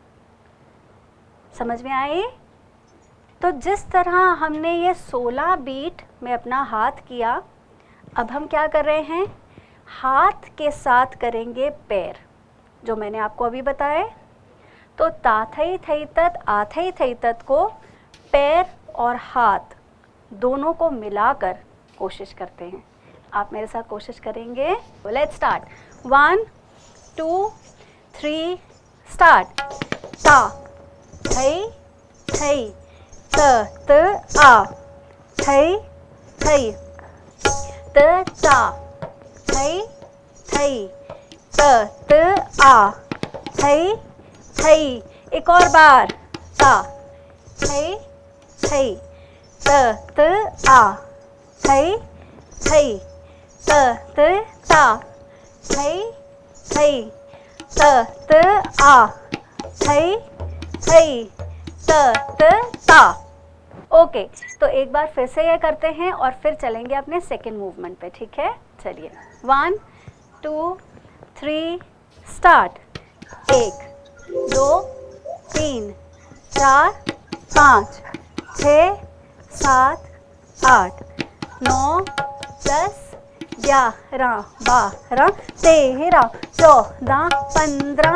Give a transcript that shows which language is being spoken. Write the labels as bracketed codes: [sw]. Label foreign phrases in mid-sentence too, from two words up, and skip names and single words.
[hi] समझ में आई? तो जिस तरह हमने ये 16 बीट में अपना हाथ किया, अब हम क्या कर रहे हैं, हाथ के साथ करेंगे पैर, जो मैंने आपको अभी बताए। तो ताथई थई तत आथई थई तत को पैर और हाथ दोनों को मिलाकर कोशिश करते हैं। आप मेरे साथ कोशिश करेंगे? [en] Let's start, 1 2 3 start. [hi] ता थई थई त आ थई थई त ता थई थई त आ थई थई। एक और बार, ता थई थई त आ थई थई त ता थई थई त आ थई थई त ता। ओके, तो एक बार फिर से ये करते हैं और फिर चलेंगे अपने [en] second movement [hi] पे। ठीक है, चलिए, 1 2 3 स्टार्ट। 1 2 3 4 5 6 7 8 9 10 11 12 13 14 15।